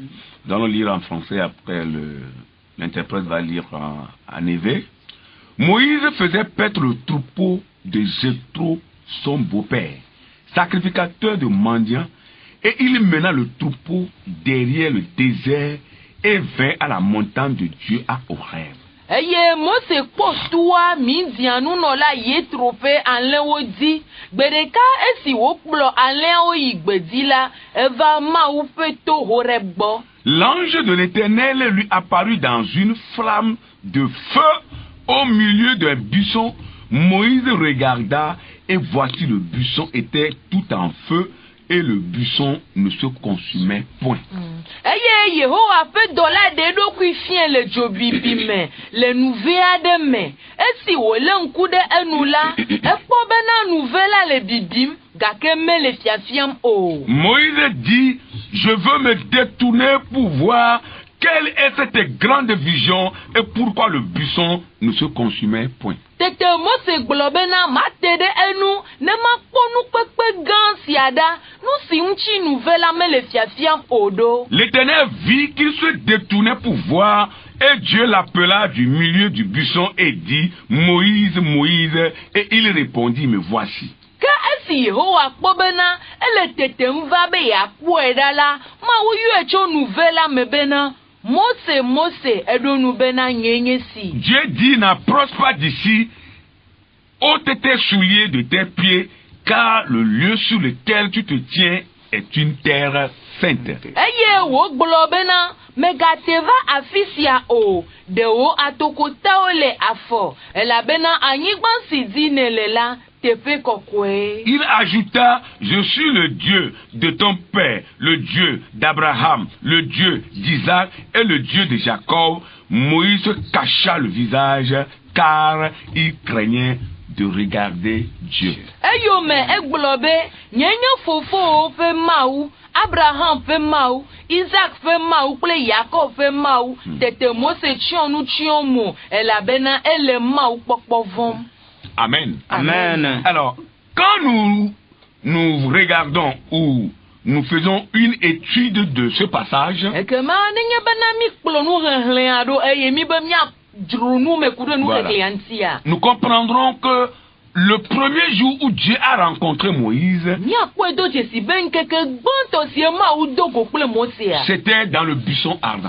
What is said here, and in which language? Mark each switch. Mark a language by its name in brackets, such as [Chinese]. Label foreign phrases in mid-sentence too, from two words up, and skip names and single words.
[French] Nous allons lire en français, après l'interprète va lire en hébreu. Moïse faisait paître le troupeau de Jéthro, son beau-père, sacrificateur de mendiants, et il mena le troupeau derrière le désert et vint à la montagne de Dieu à Horeb. [Ewe] Mose kpɔtua Midianu nɔla Yetro ƒe alẽwo di. Gbeɖeka esi wokplɔ alẽawo yi gbedi la, eva Mawu ƒe to Horeb gbɔ. [French] L'ange de l'Éternel lui apparut dans une flamme de feu au milieu d'un buisson. Moïse regarda et voici le buisson était tout en feu et le buisson ne se consumait point. [Ewe] Yehowa ƒe dɔla ɖe eɖokui fia le dzobibi me le nuve aɖe me. Esi wòle ŋku ɖe enu la, ekpɔ bena nuve la le bibim gake mele fiafiam o. [French] Moïse dit, je veux me détourner pour voir quelle est cette grande vision et pourquoi le buisson ne se consumait point. [Ewe] Tete Mose gblɔ bena mate ɖe enu ne makpɔ nukpekpe gã sia ɖa, nu si ŋuti nuve la mele fiafiam o ɖo. [French] L'Éternel vit qu'il se détournait pour voir et Dieu l'appela du milieu du buisson et dit, Moïse, Moïse, et il répondit, me voici. [Ewe] Ke esi Yehowa kpɔ bena ele tetem va be yeakpɔe ɖa la, Mawu yɔe tso nuve la me bena, Mose, Mose, eɖo nu bena nye si. [French] Dieu dit, n'approche pas d'ici, ôte tes souliers de tes pieds, car le lieu sur lequel tu te tiens est une terre sainte. [Ewe] Eye wo gblɔ bena, megate va afi sia o, ɖewo atokotawo le afɔ, elabena anyigba si dzi nèle la, teƒe kɔkɔe. [French] Il ajouta, je suis le Dieu de ton père, le Dieu d'Abraham, le Dieu d'Isaac et le Dieu de Jacob. Moïse cacha le visage car il craignait de regarder Dieu. [Ewe] Eyome egblɔ be, nye fofowo ƒe Mawu, Abraham ƒe Mawu, Isaac ƒe Mawu kple Jacob ƒe Mawu. Tete Mose tsyɔ nu tsyɔ mo, elabena ele Mawu kpɔkpɔ vɔm. [French] Amen. Amen. Alors, quand nous regardons ou nous faisons une étude de ce passage, nous comprendrons que le premier jour où Dieu a rencontré Moïse, c'était dans le buisson ardent.